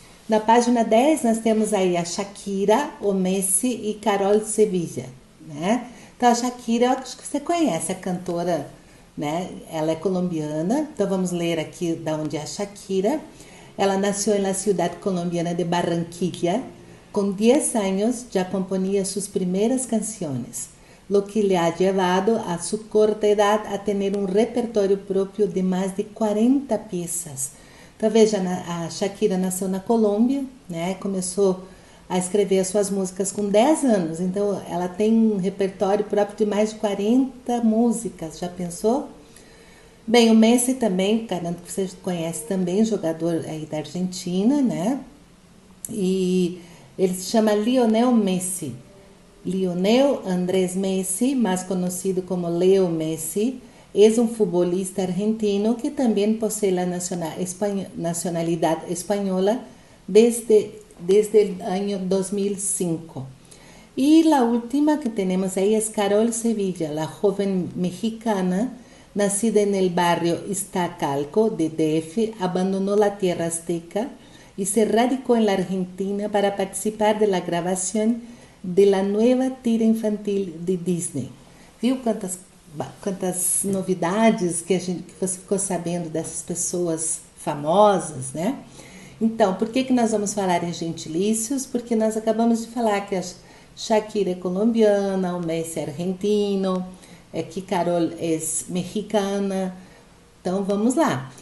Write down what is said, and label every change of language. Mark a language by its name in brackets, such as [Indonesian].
[Portuguese] Na página 10, nós temos aí a Shakira, o Messi e Carol Sevilla, né? Então, a Shakira, eu acho que você conhece, a cantora, né? Ela é colombiana. Então, vamos ler aqui de onde é a Shakira. Ela nasceu na cidade colombiana de Barranquilla. Com 10 anos, já [Spanish] componía sus primeras canciones, lo que le ha llevado a su corta edad a tener un repertorio propio de más de 40 piezas. [Portuguese] Então, veja, a Shakira nasceu na Colômbia, né? Começou a escrever as suas músicas com 10 anos. Então, ela tem um repertório próprio de mais de 40 músicas. Já pensou? Bem, o Messi também, garanto que você conhece também, jogador aí da Argentina, né? e ele se chama Lionel Messi. Lionel Andrés Messi, mais conhecido como Leo Messi, é um futebolista argentino que também possui a nacionalidade espanhola desde o ano 2005. [Spanish] Y la última que tenemos ahí es Carol Sevilla, la joven mexicana, nacida en el barrio Iztacalco de DF, abandonó la tierra azteca y se radicó en la Argentina para participar de la grabación de la nueva tira infantil de Disney. [Portuguese] Viu quantas novidades que você ficou sabendo dessas pessoas famosas, né? Então, por que nós vamos falar em gentilícios? Porque nós acabamos de falar que a Shakira é colombiana, o Messi é argentino, que Carol é mexicana. Então, vamos lá.